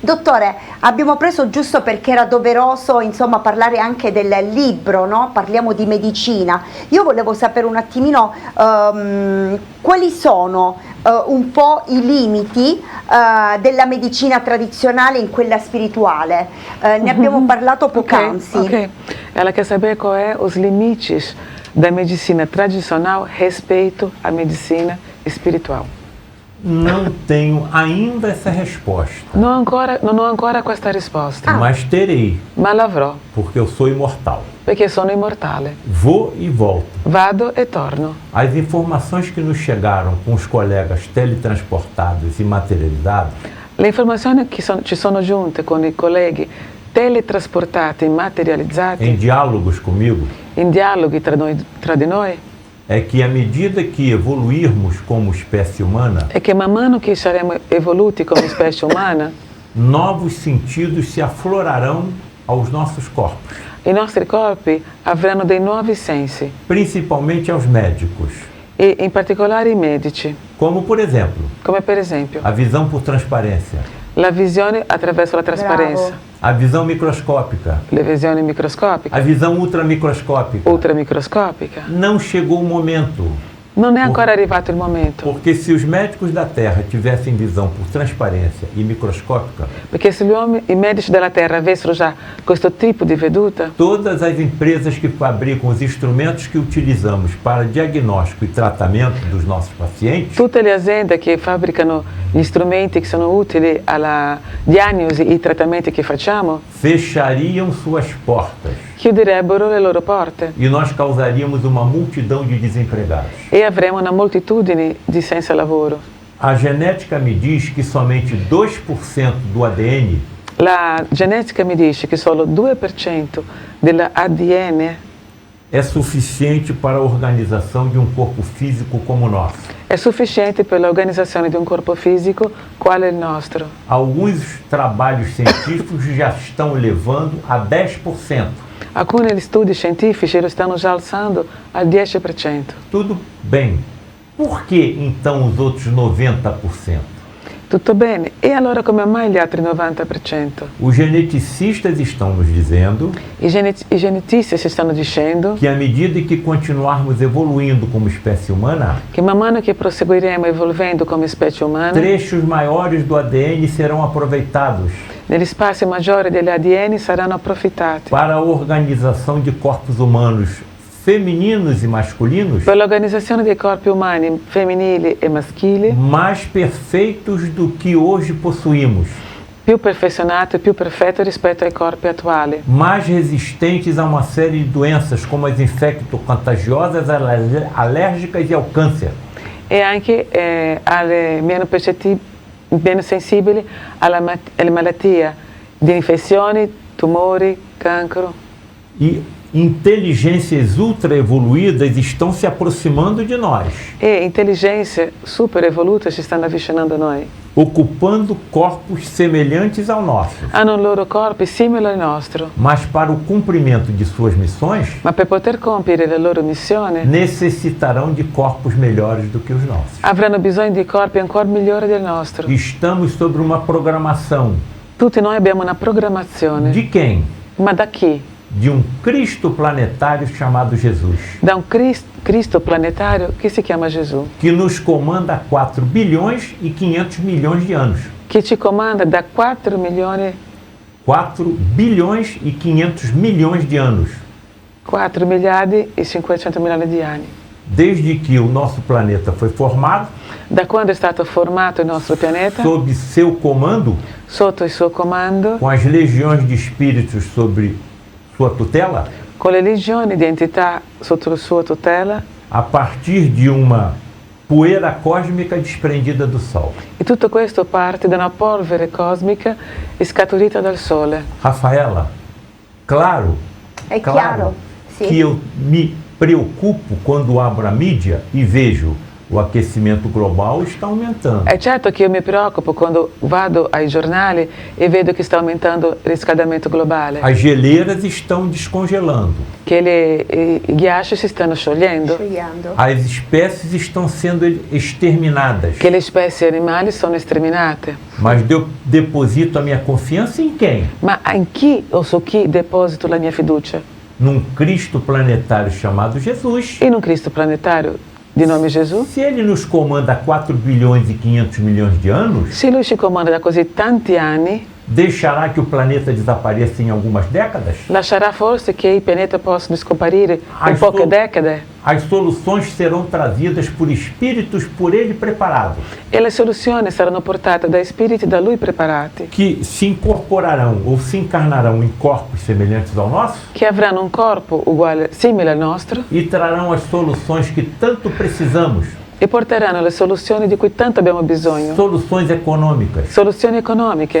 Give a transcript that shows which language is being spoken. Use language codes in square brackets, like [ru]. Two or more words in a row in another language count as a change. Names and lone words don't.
[it] Dottore, abbiamo preso giusto perché era doveroso, insomma, parlare anche del libro, no? Parliamo di medicina. Io volevo sapere un attimino quali sono un po' i limiti della medicina tradizionale in quella spirituale. Ne abbiamo parlato poc'anzi. Ok. [pt] Ela quer saber qual é os limites da medicina tradicional respeito à medicina espiritual. Não tenho ainda essa resposta, [it] Non ho ancora questa risposta, [pt] mas terei, [it] ma l'avrò, [pt] porque eu sou imortal. [it] perché sono immortale. [pt] Vou e volto. [it] Vado e torno. [pt] As informações que nos chegaram com os colegas teletransportados e materializados [it] Le informazioni che ci sono giunte con i colleghi teletrasportati e materializzati [pt] em diálogos comigo [it] in dialoghi tra di noi [pt] é que à medida que evoluirmos como espécie humana, [it] è che man mano che saremo evoluti come specie umana, [pt] novos sentidos se aflorarão aos nossos corpos, [it] i nostri corpi avranno dei nuovi sensi, [pt] principalmente aos médicos, [it] e in particolare i medici, [pt] como por exemplo, [it] come per esempio [pt] a visão por transparência, [it] la visione attraverso la trasparenza, [pt] a visão microscópica, [it] le visioni microscopiche, [pt] a visão ultramicroscópica. [it] ultramicroscopica. [pt] Não chegou o momento, [it] Non è ancora arrivato il momento, [pt] porque se os médicos da Terra tivessem visão por transparência e microscópica, [it] perché se i medici della Terra avessero già questo tipo di veduta, [pt] todas as empresas que fabricam os instrumentos que utilizamos para diagnóstico e tratamento dos nossos pacientes [it] tutte le aziende che fabbricano gli strumenti che sono utili alla diagnosi e ai trattamenti che facciamo [pt] fechariam suas portas [it] chiuderebbero le loro porte [pt] e nós causaríamos uma multidão de desempregados. [it] e avremo una moltitudine di senza lavoro. [pt] A genética me diz que somente 2% do ADN [it] La genetica mi dice che solo 2% dell'ADN [pt] é suficiente para a organização de um corpo físico como o nosso. [it] è sufficiente per l'organizzazione di un corpo fisico quale il nostro. [pt] Alguns trabalhos científicos já estão levando a 10%. [it] Alcuni studi scientifici lo stanno già alzando al 10%. [pt] Tudo bem. Por que então os outros 90%? [it] Tutto bene, e allora come mai gli altri 90%? [pt] Os geneticistas estão nos dizendo [it] I genetisti si stanno dicendo [pt] que à medida que continuarmos evoluindo como espécie humana, [it] che man mano che proseguiremo evolvendo come specie umana, [pt] trechos maiores do ADN serão aproveitados [it] negli spazi maggiori degli ADN saranno approfittati [pt] para a organização de corpos humanos femininos e masculinos [it] per l'organizzazione dei corpi umani femminili e maschili [pt] mais perfeitos do que hoje possuímos, [it] più perfezionato e più perfetto rispetto ai corpi attuali, [pt] mais resistentes a uma série de doenças como as infecto-contagiosas, alérgicas e ao câncer. [it] e anche meno sensibili alle malattie di infezioni, tumori, cancro. [pt] E inteligências ultra evoluídas estão se aproximando de nós, [it] E intelligenze super evolute si stanno avvicinando a noi. [pt] ocupando corpos semelhantes ao nosso, [it] Hanno un loro corpi simili al nostro, [pt] mas para o cumprimento de suas missões [it] ma per poter compiere la loro missione [pt] necessitarão de corpos melhores do que os nossos. [it] avranno bisogno di corpi ancora migliori del nostro. [pt] Estamos sobre uma programação [it] Tutti noi abbiamo una programmazione. [pt] de quem? [it] Ma da chi? [pt] De um Cristo planetário chamado Jesus, [it] Da un Cristo planetario che si chiama Gesù, [pt] que nos comanda há 4 bilhões e 500 milhões de anos. [it] che ci comanda da 4 milioni, [pt] 4 bilhões e 500 milhões de anos, [it] 4 miliardi e 500 milioni di anni. [pt] desde que o nosso planeta foi formado, [it] Da quando è stato formato il nostro pianeta, [pt] sob seu comando, [it] sotto il suo comando, [pt] com as legiões de espíritos sobre sua tutela, [it] con le legioni di entità sotto la sua tutela, [pt] a partir de uma poeira cósmica desprendida do Sol. [it] e tutto questo parte da una polvere cosmica scaturita dal Sole. [pt] Rafaela, claro, [it] È chiaro? Sì. [pt] que eu me preocupo quando abro a mídia e vejo O aquecimento global está aumentando. [it] È certo che io mi preoccupo quando vado ai giornali e vedo che sta aumentando il riscaldamento globale, [pt] As geleiras estão descongelando. [it] che i ghiacci si stanno sciogliendo, Sciogliendo. [pt] As espécies estão sendo exterminadas. [it] che le specie animali sono sterminate. [pt] Mas eu deposito a minha confiança em quem? [it] Ma in chi o su chi deposito la mia fiducia? [pt] Num Cristo planetário chamado Jesus. [it] In un Cristo planetario di nome Gesù? [pt] Se ele nos comanda há 4 bilhões e 500 milhões de anos, [it] Se lui ci comanda da così tanti anni, [pt] deixará que o planeta desapareça em algumas décadas? [it] lascerà forse che i pianeti possano scomparire in [pt] As [it] poche [pt] sol- [it] decade? [pt] As soluções serão trazidas por espíritos por ele preparados, [it] E le soluzioni saranno portate da spiriti da lui preparati, [pt] que se incorporarão ou se encarnarão em corpos semelhantes ao nosso [it] che avranno un corpo uguale, simile al nostro, [pt] e trarão as soluções que tanto precisamos, [it] e porteranno le soluzioni di cui tanto abbiamo bisogno. [pt] soluções econômicas, [it] Soluzioni economiche,